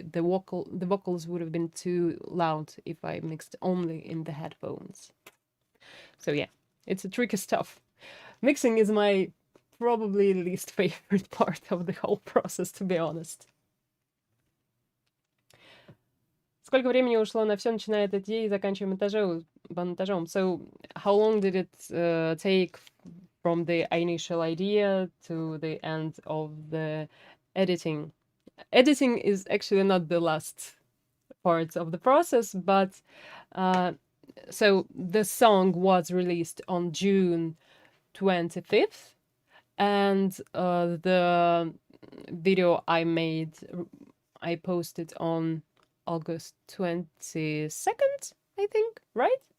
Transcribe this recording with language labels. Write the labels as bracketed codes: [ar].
[en] The vocals would have been too loud if I mixed only in the headphones. So yeah, it's a tricky stuff. Mixing is my probably least favorite part of the whole process, to be honest. [ru] Сколько времени ушло на все, начиная от идеи и заканчивая монтажом? [en] So, how long did it take from the initial idea to the end of the editing? Editing is actually not the last part of the process, but so the song was released on June 25th, and the video I posted on August 22nd, I think, right?